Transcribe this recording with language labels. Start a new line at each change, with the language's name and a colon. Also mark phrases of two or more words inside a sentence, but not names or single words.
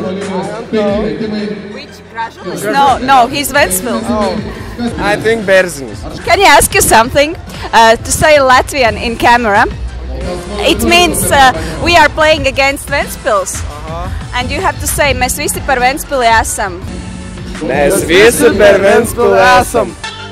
English: Which Gražulis? No, he's Ventspils. Oh, I think Berzinis. Can I ask you something? To say Latvian in camera, it means we are playing against Ventspils. And you have to say,
Latvian: mēs visi par Ventspili esam. Mēs visi par Ventspili esam.